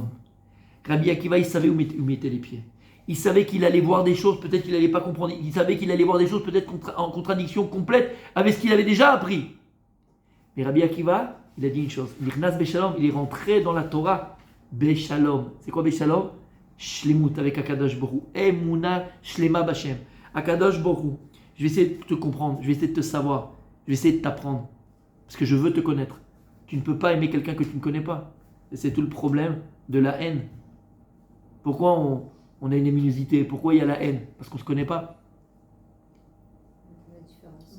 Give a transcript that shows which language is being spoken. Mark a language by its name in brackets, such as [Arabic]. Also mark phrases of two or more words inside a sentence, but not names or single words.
[French] Rabbi Akiva, il savait où mettait les pieds. Il savait qu'il allait voir des choses, peut-être qu'il n'allait pas comprendre. Il savait qu'il allait voir des choses, peut-être en contradiction complète avec ce qu'il avait déjà appris. Mais Rabbi Akiva, il a dit une chose. [Hebrew] נכנס בשלום, [French] il est rentré dans la Torah. Beshalom. C'est quoi Beshalom? [Hebrew] Shlemut avec הקדוש ברוך. אמונה שלמה בשם. הקדוש ברוך. [French] Je vais essayer de te comprendre, je vais essayer de te savoir, je vais essayer de t'apprendre. Parce que je veux te connaître. Tu ne peux pas aimer quelqu'un que tu ne connais pas. Et c'est tout le problème de la haine. Pourquoi on a une luminosité? Pourquoi il y a la haine? Parce qu'on ne se connaît pas. La différence.